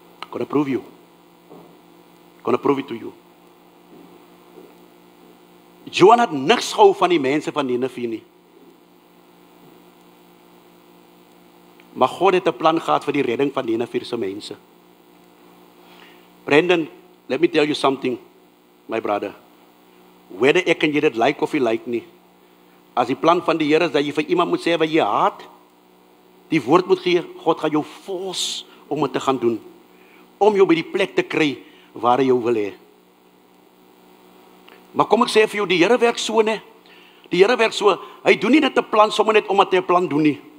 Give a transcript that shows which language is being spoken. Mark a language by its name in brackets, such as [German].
[English] Gonna prove you. Gonna prove it to you. [Afrikaans] Jonah het niks gehou van die mense van Nineve nie. Maar God het 'n plan gehad vir die redding van Nineve se mense. [English] Brendan, let me tell you something, my brother. [Afrikaans] Whether ek en jy dit like of jy like nie, as die plan van die Here is dat jy vir iemand moet sê wat jy haat, die woord moet gee, God gaan jou force om dit te gaan doen, om jou by die plek te kry waar hy jou wil hê. Maar kom ek sê vir jou, die Here werk so, ne? Die Here werk so, hy doen nie net 'n plan sommer net omdat hy 'n plan doen nie.